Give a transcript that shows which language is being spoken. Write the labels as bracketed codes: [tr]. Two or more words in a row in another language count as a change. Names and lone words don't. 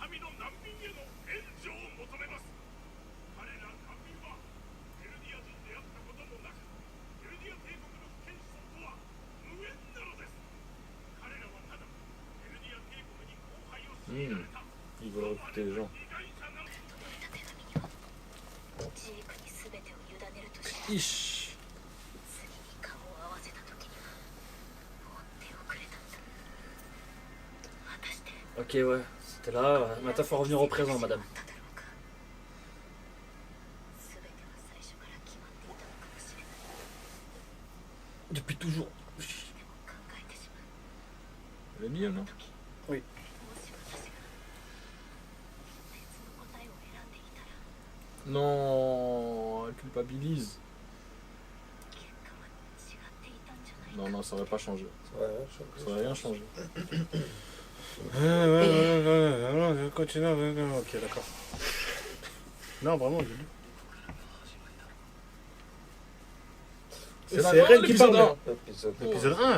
[fr] Ils veulent recruter les gens. [ja] ジークに全てを委ねるとして次に Ich. 顔を合わせた時にはもう手遅れだった果たして [fr] Ok, ouais, c'était là. Maintenant, faut revenir au présent, madame. [ja] だろうか全ては最初から決まっていたのかもしれない [fr] Depuis toujours. [ja] でも考えてしまう [fr] Elle est mignonne, hein. [ja] もし私が別の答えを選んでいたら [fr] Non, elle culpabilise. [ja] 結果は違っていたんじゃないか [fr] Non, non, ça aurait pas changé. Ouais, Ça aurait rien changé. Continue. Ok, d'accord. Non, vraiment, j'ai lu. C'est C'est la Eren fin de qui l'épisode parle. L'épisode L'épisode 1.